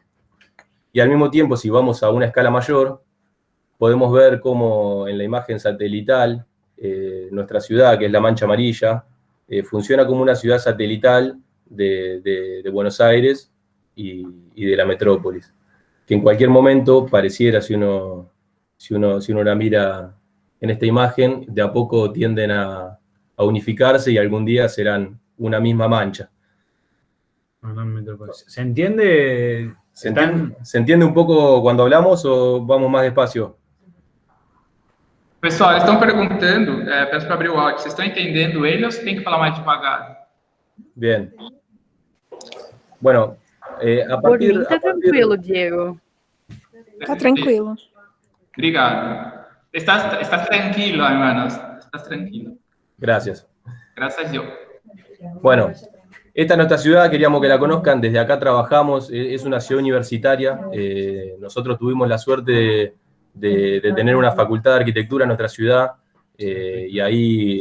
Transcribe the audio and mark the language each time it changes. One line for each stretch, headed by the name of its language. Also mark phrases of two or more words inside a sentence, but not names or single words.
Spanish: Y al mismo tiempo, si vamos a una escala mayor, podemos ver cómo en la imagen satelital, nuestra ciudad, que es la Mancha Amarilla, funciona como una ciudad satelital de Buenos Aires y de la metrópolis, que en cualquier momento pareciera, si uno la mira en esta imagen, de a poco tienden a unificarse y algún día serán una misma mancha. ¿Se entiende? ¿Se entiende un poco cuando hablamos o vamos más despacio?
Portuguese: Pessoal, eles estão perguntando, peço para abrir o áudio, vocês estão entendendo ele ou você tem que falar mais devagar?
Spanish: Bien. Bueno,
Portuguese: Por mim tá tranquilo, Diego. Tá tranquilo. Obrigado.
Spanish: Estás tranquilo, hermanos. Estás tranquilo. Gracias. Gracias a Dios. Bueno, esta es nuestra ciudad, queríamos que la conozcan, desde acá trabajamos, es una ciudad universitaria, nosotros tuvimos la suerte de tener una facultad de arquitectura en nuestra ciudad, y ahí